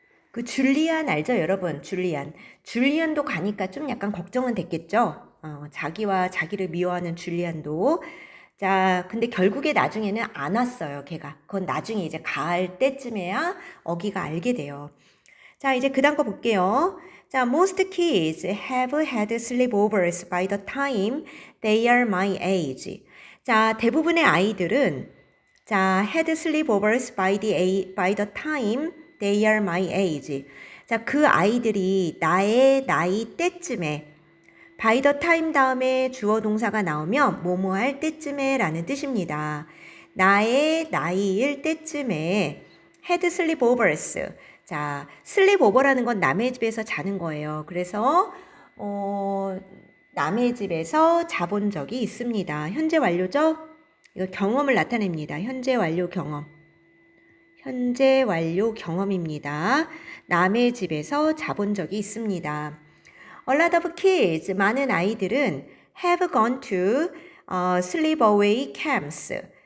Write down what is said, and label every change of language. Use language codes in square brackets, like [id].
[ko] 그 줄리안 알죠, 여러분? 줄리안도 가니까 좀 약간 걱정은 됐겠죠? 자기와 자기를 미워하는 줄리안도. 자, 근데 결국에 나중에는 안 왔어요, 걔가. 그건 나중에 이제 가을 때쯤에야 어기가 알게 돼요. 자, 이제 그 다음 거 볼게요. [en] 자, most kids have had sleepovers by the time they are my age. 자, [ko] 대부분의 아이들은 [en] 자, had sleepovers by the time they are my age. [ko] 자, 그 아이들이 나의 나이 때쯤에 [en] by the time [ko] 다음에 주어 동사가 나오면 뭐뭐 할 때쯤에 라는 뜻입니다. 나의 나이일 때쯤에 [en] had sleepovers. [ko] 자, 슬립 오버라는 건 남의 집에서 자는 거예요. 그래서 남의 집에서 자본 적이 있습니다. 현재 완료죠? 이거 경험을 나타냅니다. 현재 완료 경험. 현재 완료 경험입니다. 남의 집에서 자본 적이 있습니다. [en] A lot of kids, [ko] 많은 아이들은 [en] have gone to sleepaway camps.